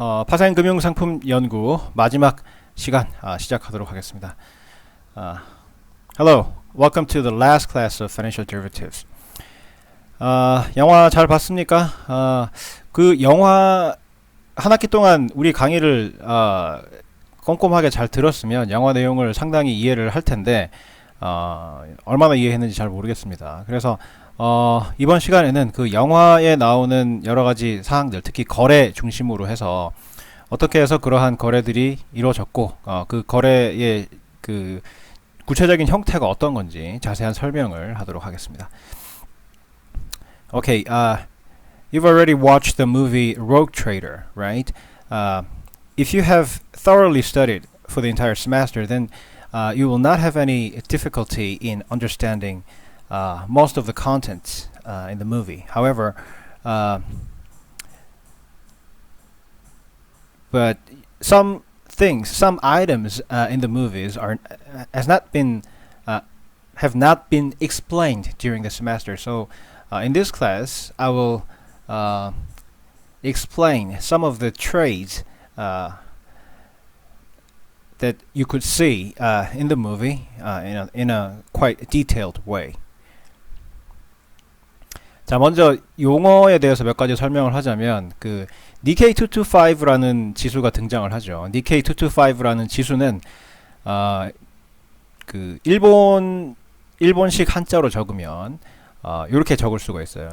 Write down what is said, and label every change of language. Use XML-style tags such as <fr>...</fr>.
<ko>파생금융상품 연구 마지막 시간 시작하도록 하겠습니다.</ko> <en>Hello, welcome to the last class of financial derivatives.</en> <ko>영화 잘 봤습니까? 그 영화 한 학기 동안 우리 강의를 꼼꼼하게 잘 들었으면 영화 내용을 상당히 이해를 할 텐데 얼마나 이해했는지 잘 모르겠습니다. 그래서 이번 시간에는 그 영화에 나오는 여러 가지 사항들, 특히 거래 중심으로 해서 어떻게 해서 그러한 거래들이 이루어졌고, 그 거래의 그 구체적인 형태가 어떤 건지 자세한 설명을 하도록 하겠습니다.</ko> <en>Okay, you've already watched the movie Rogue Trader, right? If you have thoroughly studied for the entire semester, then you will not have any difficulty in understanding most of the content in the movie. However, but some things, some items in the movies have not been explained during the semester. So, in this class, I will explain some of the trades that you could see in the movie in a quite detailed way.</en> <ko>자, 먼저 용어에 대해서 몇 가지 설명을 하자면 그 Nikkei 225라는 지수가 등장을 하죠. Nikkei 225라는 지수는 그 일본식 한자로 적으면 이렇게 적을 수가 있어요.</ko>